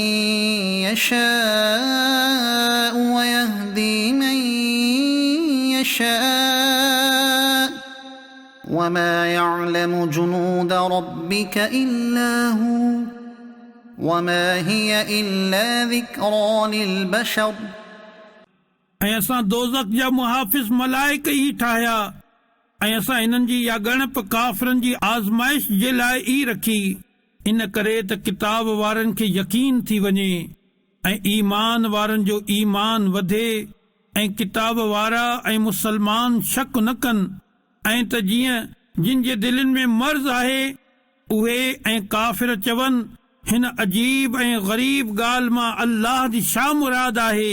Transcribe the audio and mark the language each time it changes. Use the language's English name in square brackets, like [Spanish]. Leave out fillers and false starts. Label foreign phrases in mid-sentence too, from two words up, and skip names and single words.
[Arabic] يشاء ويهدي من يشاء وما يعلم جنود ربك إلا هو وما هي إلا ذكرى للبشر [Sindhi] ऐं असां दोज़ख जा मुहाफ़िज़ मलाइक ई ठाहिया ऐं असां इन्हनि जी या ॻणप काफ़िरनि जी आज़माइश जे लाइ ई रखी। इन करे त किताब वारनि खे यकीन थी वञे ऐं ईमान वारनि जो ईमान वधे ऐं किताब वारा ऐं मुसलमान शक न कनि ऐं त जीअं जिन जे दिलनि में मर्ज़ आहे उहे ऐं काफ़िर चवनि हिन अजीब ऐं ग़रीब ॻाल्हि मां अल्लाह जी छा मुराद आहे।